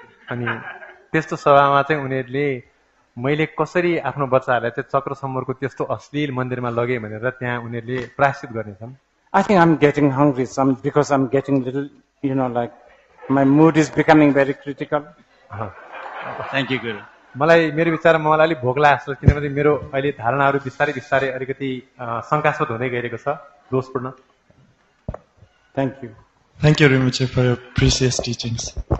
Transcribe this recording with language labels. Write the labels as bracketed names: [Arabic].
[Nepali] अनि त्यस्तो सभामा चाहिँ उनीहरूले मैले कसरी आफ्नो बच्चाहरूलाई चाहिँ चक्रसम्बरको त्यस्तो अश्लील मन्दिरमा लगे भनेर त्यहाँ उनीहरूले प्रायश्चित गर्नेछन्। [English] I think I'm getting hungry because I'm getting little, like my mood is becoming very critical. Thank you, Guru. [Nepali] मलाई मेरो विचारमा मलाई अलिक भोक लागेको छ, किनभने मेरो अहिले धारणाहरू बिस्तारै बिस्तारै अलिकति शङ्कास्पद हुँदै गइरहेको छ, दोषपूर्ण। [English] Thank you. Thank you, Rinpoche, for your precious teachings.